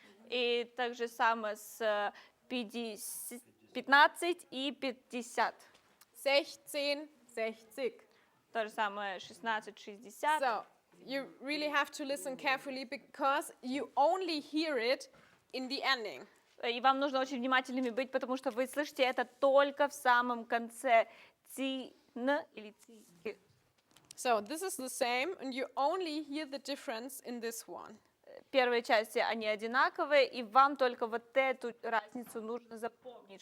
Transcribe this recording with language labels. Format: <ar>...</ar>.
<ru>И так же самое с 15 и 50. 16, 60. То же самое 16, 60.</ru> <en>So you really have to listen carefully because you only hear it in the ending.</en> <ru>И вам нужно очень внимательными быть, потому что вы слышите это только в самом конце. Н или ци.</ru> <en>So this is the same, and you only hear the difference in this one.</en> <ru>Первые части, они одинаковые, и вам только вот эту разницу нужно запомнить.</ru>